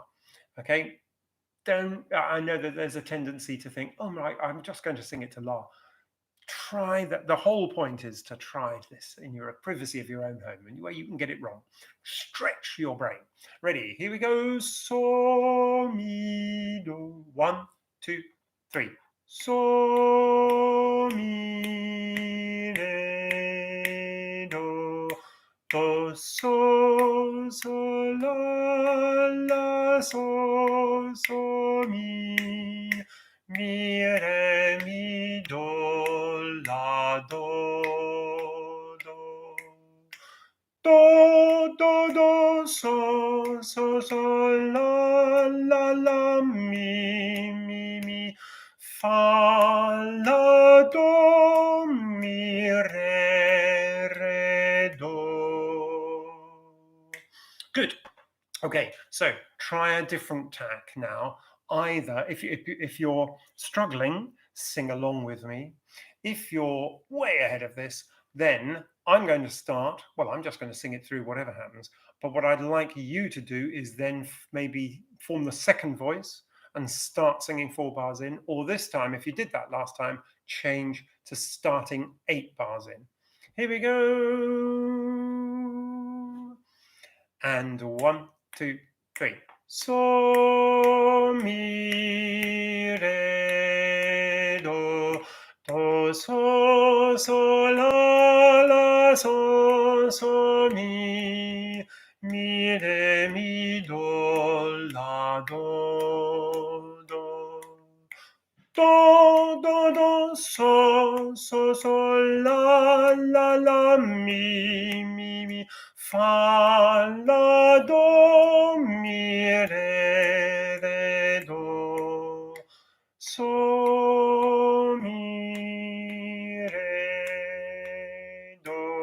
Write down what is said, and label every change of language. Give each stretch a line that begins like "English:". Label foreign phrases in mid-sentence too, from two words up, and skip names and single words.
English: Okay, I know that there's a tendency to think, oh my, I'm just going to sing it to la. Try that. The whole point is to try this in your privacy of your own home, and where you can get it wrong. Stretch your brain. Ready? Here we go. So, mi, do. 1, 2, 3. So, mi, re, do. Do, so, la, so, mi, re, mi, do, la, do. Do, so, la, mi, fa, la, do, mi, re, do. Good. Okay, so try a different tack now. Either, if you're struggling, sing along with me. If you're way ahead of this, then I'm going to start. Well, I'm just going to sing it through, whatever happens. But what I'd like you to do is then maybe form the second voice and start singing 4 bars in. Or this time, if you did that last time, change to starting 8 bars in. Here we go. And 1, 2, 3. So, mi, re, do. Do, so, la, so, mi, re, mi, do, la, do. Do, so, so, la, la, la, mi, mi, mi, fa, la, do, mi, re, do, so, mi, re, do.